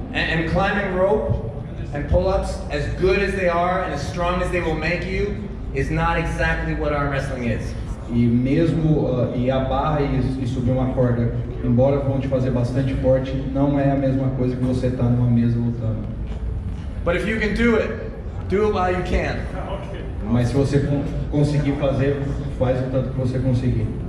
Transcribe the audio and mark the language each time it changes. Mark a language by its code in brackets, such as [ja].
[en] And climbing rope and pull-ups, as good as they are and as strong as they will make you, is not exactly what arm wrestling is. [pt] E mesmo e a barra e subir uma corda, embora vão te fazer bastante forte, não é a mesma coisa que você estar numa mesa lutando. [en] But if you can do it while you can. Ok. [pt] Mas se você conseguir fazer, faz o tanto que você conseguir.